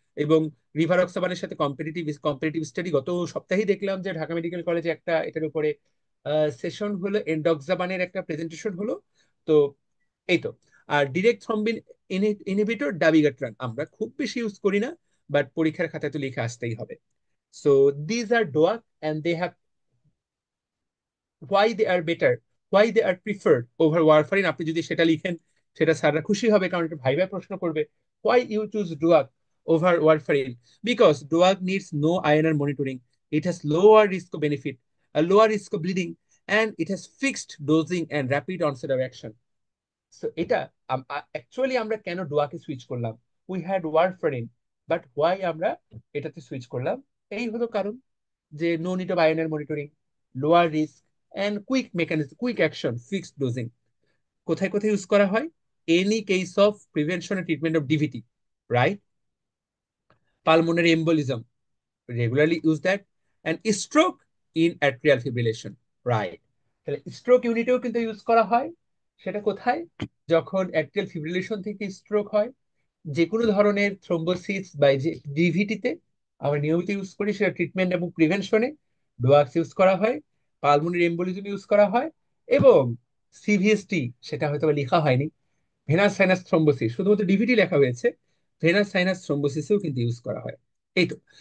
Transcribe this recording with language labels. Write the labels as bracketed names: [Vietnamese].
[Bangla] এবং রিভারক্সাবানের সাথে competitive competitive study গত সপ্তাহেই দেখলাম, যে ঢাকা মেডিকেল কলেজে একটা এটার উপরে সেশন হলো, এন্ডোক্সাবানের একটা প্রেজেন্টেশন হলো। তো এই তো। আর ডিরেক্ট থ্রম্বিন ইনহিবিটর ডাবিগাট্রান আমরা খুব বেশি ইউজ করি না, বাট পরীক্ষার খাতায় তো লিখে আসতেই হবে। [English] So these are DOAC, and they have, why they are better, why they are preferred over warfarin। [Bangla] আপনি যদি সেটা লিখেন, সেটা স্যাররা খুশি হবে, কারণ এটা ভাইবা প্রশ্ন করবে। [English] why you choose DOAC over warfarin? Because DOAC needs no INR monitoring, it has lower risk of benefit, a lower risk of bleeding, and it has fixed dosing and rapid onset of action. So [Bangla] এটা actually আমরা কেন ডোয়াকে switch করলাম? [English] we had warfarin, but why [Bangla] আমরা এটাতে switch করলাম, এই হলো কারণ যে [English] no need of আয়নের monitoring, [Bangla] lower risk and quick mechanism, quick action, fixed dosing. কোথায় কোথায় ইউজ করা হয়? [English] Any case of prevention and treatment of DVT, right? Pulmonary embolism, regularly use that, and stroke in atrial fibrillation, right? [Bangla] তাহলে stroke ইউনিটেও কিন্তু use করা হয়। সেটা কোথায়? যখন অ্যাট্রিয়াল ফিব্রিলেশন থেকে স্ট্রোক হয়, যে কোনো ধরনের থ্রোম্বোসিস বা যে ডিভিটিতে আমরা নিয়মিত ইউজ করি, সেটা ট্রিটমেন্ট এবং প্রিভেনশনে ডোয়াক্স ইউজ করা হয়, পালমোনারি এম্বোলিজম ইউজ করা হয়, এবং সিভিএসটি সেটা হয়তো বা লেখা হয়নি, ভেনাস সাইনাস থ্রম্বোসিস, শুধুমাত্র ডিভিটি লেখা হয়েছে, ভেনাস সাইনাস থ্রম্বোসিসেও কিন্তু ইউজ করা হয়। এই তো।